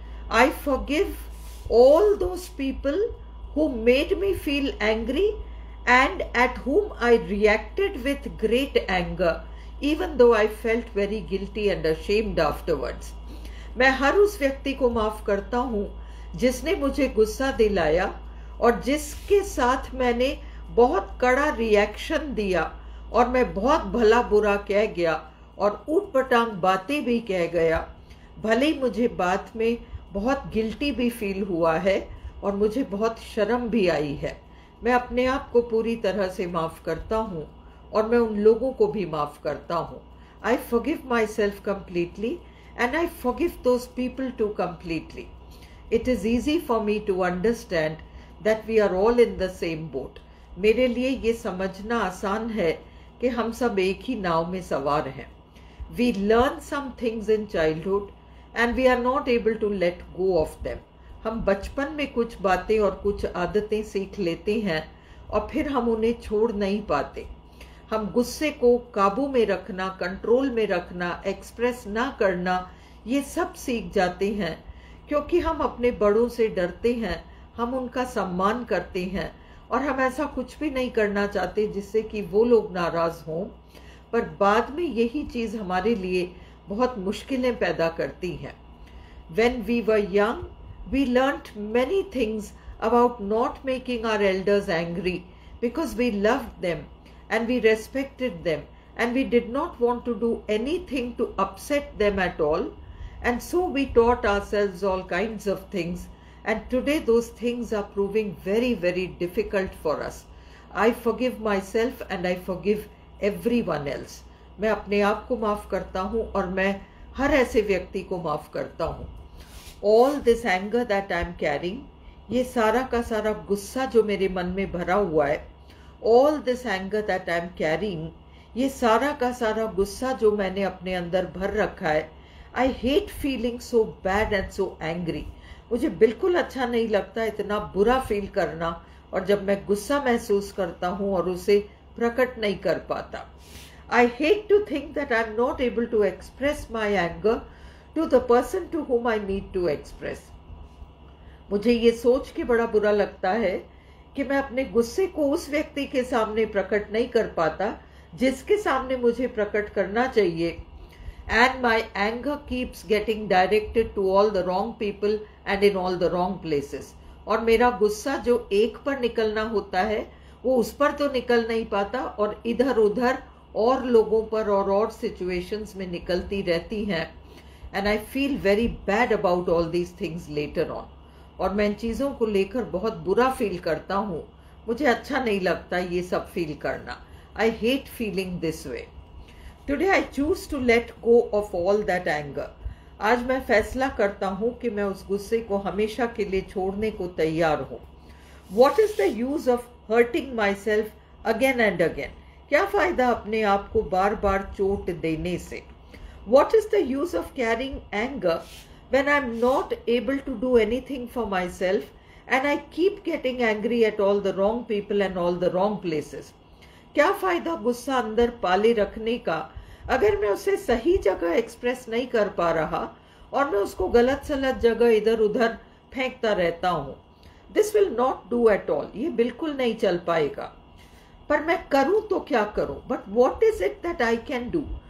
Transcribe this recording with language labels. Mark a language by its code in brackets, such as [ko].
[en] I forgive all those people who made me feel angry and at whom I reacted with great anger, even though I felt very guilty and ashamed afterwards. [hi] मैं हर उस व्यक्ति को माफ करता हूँ जिसने मुझे गुस्सा दिलाया और जिसके साथ मैंने बहुत कड़ा रिएक्शन दिया और मैं बहुत भला बुरा कह गया और ऊटपटांग बातें भी कह गया, भले ही मुझे बाद में बहुत गिल्टी भी फील हुआ है और मुझे बहुत शर्म भी आई है। मैं अपने आप को पूरी तरह से माफ़ करता हूँ और मैं उन लोगों को भी माफ़ करता हूँ। [en] I forgive myself completely and I forgive those people too completely. It is easy for me to understand that we are all in the same boat. [hi] मेरे लिए ये समझना आसान है कि हम सब एक ही नाव में सवार हैं। [en] We learn some things in childhood and we are not able to let go of them. [hi] हम बचपन में कुछ बातें और कुछ आदतें सीख लेते हैं और फिर हम उन्हें छोड़ नहीं पाते। हम गुस्से को काबू में रखना, कंट्रोल में रखना, एक्सप्रेस ना करना, ये सब सीख जाते हैं क्योंकि हम अपने बड़ों से डरते हैं, हम उनका सम्मान करते हैं और हम ऐसा कुछ भी नहीं करना चाहते जिससे कि वो लोग नाराज हों, पर बाद में यही चीज़ हमारे लिए बहुत मुश्किलें पैदा करती हैं। [en] When we were young, we learnt many things about not making our elders angry because we loved them and we respected them and we did not want to do anything to upset them at all, and so we taught ourselves all kinds of things. And today those things are proving very, very difficult for us. I forgive myself and I forgive everyone else. [hi] मैं अपने आप को माफ़ करता हूँ और मैं हर ऐसे व्यक्ति को माफ़ करता हूँ। [en] All this anger that I am carrying, [hi] ये सारा का सारा गुस्सा जो मेरे मन में भरा हुआ है, all this anger that I am carrying, ये सारा का सारा गुस्सा जो मैंने अपने अंदर भर रखा है, [en] I hate feeling so bad and so angry. [hi] मुझे बिल्कुल अच्छा नहीं लगता इतना बुरा फील करना और जब मैं गुस्सा महसूस करता हूँ और उसे प्रकट नहीं कर पाता। [en] I hate to think that I am not able to express my anger to the person to whom I need to express. [hi] मुझे ये सोच के बड़ा बुरा लगता है कि मैं अपने गुस्से को उस व्यक्ति के सामने प्रकट नहीं कर पाता जिसके सामने मुझे प्रकट करना चाहिए। [en] And my anger keeps getting directed to all the wrong people and in all the wrong places. [hi] और मेरा गुस्सा जो एक पर निकलना होता है वो उस पर तो निकल नहीं पाता और इधर उधर और लोगों पर और सिचुएशंस में निकलती रहती हैं। [en] And I feel very bad about all these things later on. [hi] और मैं इन चीज़ों को लेकर बहुत बुरा फील करता हूँ। मुझे अच्छा नहीं लगता ये सब फील करना। [en] I hate feeling this way. Today I choose to let go of all that anger. [hi] आज मैं फैसला करता हूँ कि मैं उस गुस्से को हमेशा के लिए छोड़ने को तैयार हूँ। [en] What is the use of hurting myself again and again? [hi] क्या फ़ायदा अपने आप को बार बार चोट देने से? [en] What is the use of carrying anger when I am not able to do anything for myself and I keep getting angry at all the wrong people and all the wrong places? [hi] क्या फ़ायदा गुस्सा अंदर पाले रखने का अगर मैं उसे सही जगह एक्सप्रेस नहीं कर पा रहा और मैं उसको गलत सलत जगह इधर उधर फेंकता रहता हूँ। [en] this will not do at all, [hi] ये बिल्कुल नहीं चल पाएगा। पर मैं करूँ तो क्या करूँ? [en] But what is it that I can do?